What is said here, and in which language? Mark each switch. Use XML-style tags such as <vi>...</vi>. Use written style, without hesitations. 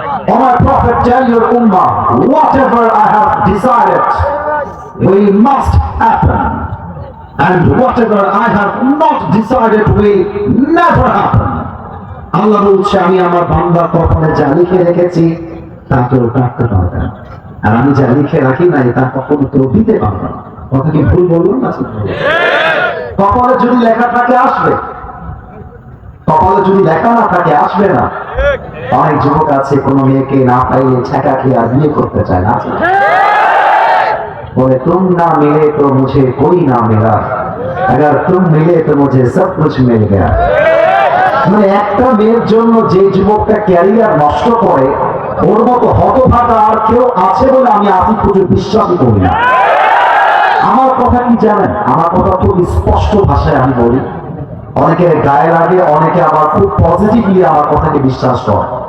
<en>Oh my Prophet, tell your ummah, whatever I have decided will must happen, and whatever I have not decided will never happen.</en> <bn>আল্লাহ বলছে আমি আমার বান্দার কপালে যা লিখে রেখেছি তা কেউ কাটতে পারবে না, আর আমি যা লিখে রাখি নাই তা কখনো কেউ দিতে পারবে না। কথা কি ভুল বললাম না? কপালে যদি লেখা থাকে আসবে, কপালে যদি লেখা না থাকে আসবে না। অনেক যুবক আছে কোনো মেয়েকে না পাইলে ছেঁকা খেয়ে আর বিয়ে করতে চায় না,</bn> <hi>बोले तुम ना मिले तो मुझे कोई ना मिला, अगर तुम मिले तो मुझे सब कुछ मिल गया।</hi> <bn>মানে একটা মেয়ের জন্য যে যুবকটা ক্যারিয়ার নষ্ট করে ওর মতো হতভাগা আর কেউ আছে বলে আমি আজই পুজো বিশ্বাসই করি না। আমার কথা কি জানেন? আমার কথা খুব স্পষ্ট ভাষায় আমি বলি, অনেকে গায়ে লাগে, অনেকে আবার খুব পজিটিভলি আমার কথাকে বিশ্বাস করে।</bn>